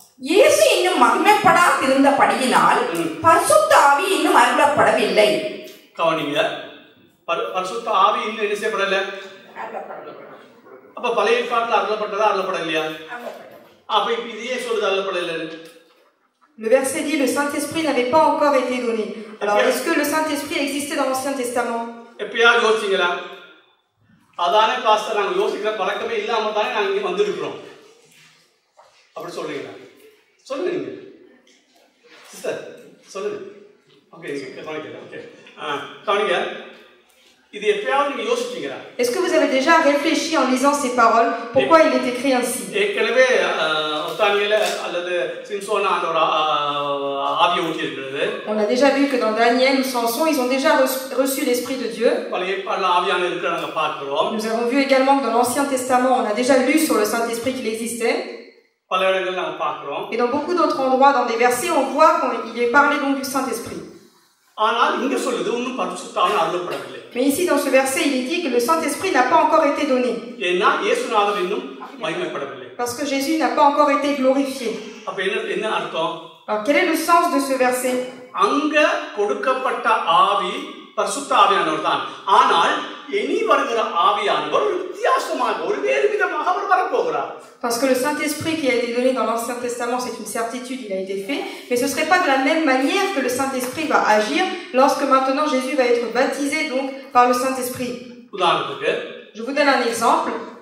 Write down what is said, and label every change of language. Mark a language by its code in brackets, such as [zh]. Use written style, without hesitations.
[ta] இயேசு இன்னும் மகிமைப்படாதிருந்தபடியினால் பரிசுத்த ஆவி இன்னும் அருளப்படவில்லை. கவனிங்க, பரிசுத்த ஆவி இன்னும் என்ன செய்யப்படல? அப்ப பழைய ஏற்பாட்டில் அருளப்பட்டதா அருளப்படலையா? அப்ப இப்ப இதையே சொல்லுது அருளப்படல. [fr] Le verset dit, le Saint-Esprit n'avait pas encore été donné. Alors, est-ce que le Saint-Esprit existait dans l'Ancien Testament? [ta] எப்பயாவது யோசிச்சீங்களா? அதானே பாஸ்டர் நாங்கள் யோசிக்கிற பழக்கமே இல்லாம தானே நாங்கள் இங்கே வந்திருக்கிறோம். அப்படி சொல்றீங்களா? சொல்லுங்க நீங்க சிஸ்டர், சொல்லுங்க. ஓகே, கவனிக்கிறேன். ஓகே, கவனிங்க. இது எப்பயாவது நீங்க யோசிச்சீங்களா? [fr] Est-ce que vous avez déjà réfléchi en lisant ces paroles pourquoi il est écrit ainsi? [ta] ஏற்கனவே தானியேல அல்லது சிம்சோனா அந்த ஆவியை ஊற்றி இருக்கிறது. [fr] On a déjà vu que dans Daniel ou Samson, ils ont déjà reçu l'Esprit de Dieu. [ta] பழைய ஏற்பாட்டில் ஆவியான இருக்கிறத நாங்கள் பார்க்கிறோம். [fr] Nous avons vu également que dans l'Ancien Testament, on a déjà lu sur le Saint-Esprit qu'il existait. [ta] பல இடங்கள் நாங்கள் பார்க்கிறோம். [fr] Et dans beaucoup d'autres endroits, dans des versets, on voit qu'il est parlé donc du Saint-Esprit. [ta] ஆனால் இங்க சொல்லுது இன்னும் பரிசுத்த ஆவி அருளப்படவில்லை. [fr] Mais ici dans ce verset, il est dit que le Saint-Esprit n'a pas encore été donné. [ta] ஏன்னா இயேசுநாதர் இன்னும் மகிமைப்படவில்லை. [fr] Parce que Jésus n'a pas encore été glorifié. [ta] அப்ப என்ன அர்த்தம்? [fr] Alors quel est le sens de ce verset? [ta] அங்க கொடுக்கப்பட்ட ஆவி பரிசுத்த ஆவியானவர் தான். ஆனால் இனி வருகிற ஆவியானவர் வித்தியாசமாக ஒரு வேறு விதமாக அவர் வரப்போகிறார். [fr] Parce que le Saint-Esprit qui a été donné dans l'Ancien Testament, c'est une certitude, il a été fait, mais ce ne serait pas de la même manière que le Saint-Esprit va agir lorsque maintenant Jésus va être baptisé donc par le Saint-Esprit. Je vous donne un exemple.